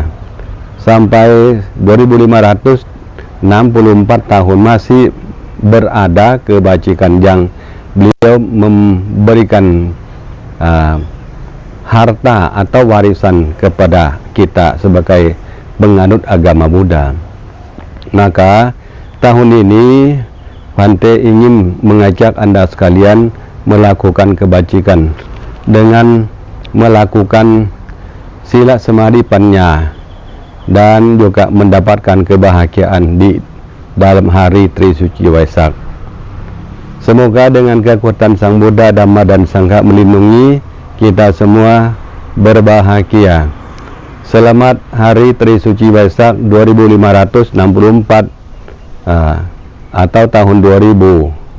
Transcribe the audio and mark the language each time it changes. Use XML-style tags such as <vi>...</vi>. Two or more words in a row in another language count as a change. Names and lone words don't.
<id>Sampai 2564 tahun masih berada kebajikan yang beliau memberikan harta atau warisan kepada kita sebagai penganut agama Buddha. Maka tahun ini Bhante ingin mengajak Anda sekalian melakukan kebajikan dengan melakukan</id> <pi>sila samadhi panya</pi> <id>dan juga mendapatkan kebahagiaan di dalam hari Trisuci Waisak. Semoga dengan kekuatan Sang Buddha, Dhamma dan Sangha melindungi kita semua berbahagia. Selamat hari Trisuci Waisak 2564 atau tahun 2020.</id>